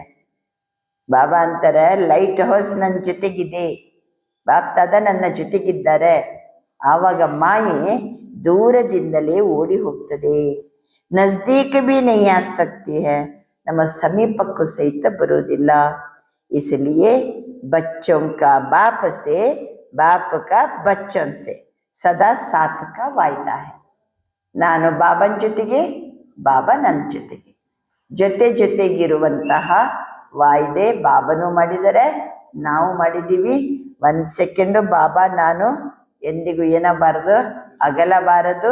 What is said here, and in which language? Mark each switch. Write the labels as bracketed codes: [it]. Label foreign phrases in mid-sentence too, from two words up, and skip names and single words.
[kn] ಬಾಬಾ ಅಂತಾರೆ [en] light house [kn] ನನ್ನ ಜೊತೆಗಿದೆ, ಬಾಪ್ತಾದ ನನ್ನ ಜೊತೆಗಿದ್ದಾರೆ. ಆವಾಗ ಮಾಯೆ ದೂರದಿಂದಲೇ ಓಡಿ ಹೋಗ್ತದೆ. [hi] नज़दीक भी नहीं आ सकती है, [kn] ನಮ್ಮ ಸಮೀಪಕ್ಕೂ ಸಹಿತ ಬರೋದಿಲ್ಲ. [hi] इसलिए बच्चों का बाप से, बाप का बच्चों से सदा साथ का वायदा है. [kn] ನಾನು ಬಾಬನ ಜೊತೆಗೆ, ಬಾಬಾ ನನ್ನ ಜೊತೆಗೆ, ಜೊತೆಗಿರುವಂತಹ ವಾಯ್ದೆ ಬಾಬನು ಮಾಡಿದರೆ, ನಾವು ಮಾಡಿದ್ದೀವಿ. 1 ಸೆಕೆಂಡು ಬಾಬಾ ನಾನು ಎಂದಿಗೂ ಏನಬಾರದು, ಅಗಲಬಾರದು.